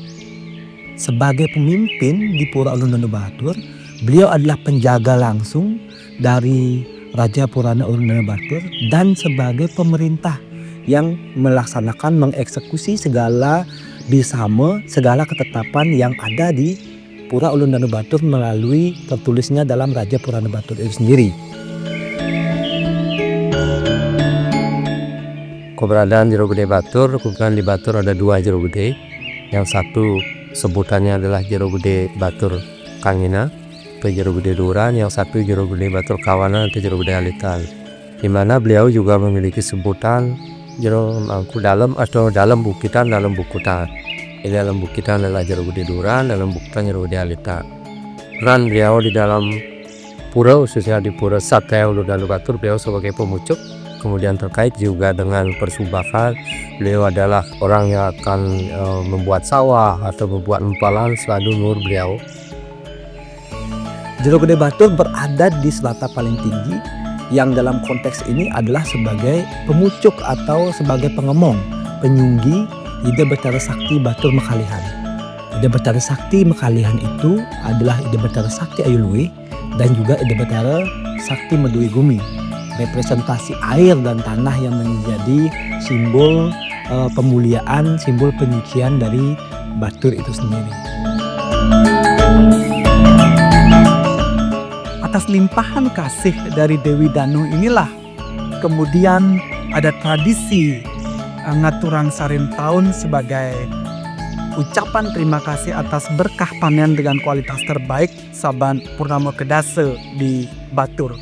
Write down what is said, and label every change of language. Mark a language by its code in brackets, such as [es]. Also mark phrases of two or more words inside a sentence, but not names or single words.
[id] Sebagai pemimpin di Pura Ulun Danu Batur, beliau adalah penjaga langsung dari Raja Purana Ulun Danu Batur dan sebagai pemerintah yang melaksanakan, mengeksekusi segala bisama, segala ketetapan yang ada di Pura Ulun Danu Batur melalui tertulisnya dalam Raja Purana Batur itu sendiri. Keberadaan Jero Gede Batur, kebetulan di Batur ada 2 Jero Gede. Yang satu sebutannya adalah Jero Gede Batur Kangina atau Jero Gede Duran, yang satu Jero Gede Batur Kawanan atau Jero Gede Alitan, di mana beliau juga memiliki sebutan Jero Mangku Dalam atau dalam Bukitan, dalam Bukutan. Ini dalam Bukitan adalah Jero Gede Duran, dalam Bukutan Jero Gede Alitan. Peran beliau di dalam pura, khususnya di Pura Satya Ulun Danu Batur, beliau sebagai pemucuk. Kemudian terkait juga dengan persubakan, beliau adalah orang yang akan membuat sawah atau membuat empalan, selalu nur beliau. Jero Gede Batur berada di selata paling tinggi, yang dalam konteks ini adalah sebagai pemucuk atau sebagai pengemong, penyunggi Ide Betara Sakti Batur Mekalihan. Ide Betara Sakti Mekalihan itu adalah Ide Betara Sakti Ayuluwe dan juga Ide Betara Sakti Medui Gumi. Representasi air dan tanah yang menjadi simbol pemuliaan, simbol penyucian dari Batur itu sendiri. Atas limpahan kasih dari Dewi Danu inilah kemudian ada tradisi [ban] ngaturan Sarin Taun [id] sebagai ucapan terima kasih atas berkah panen dengan kualitas terbaik saban Purnama Kedase di Batur.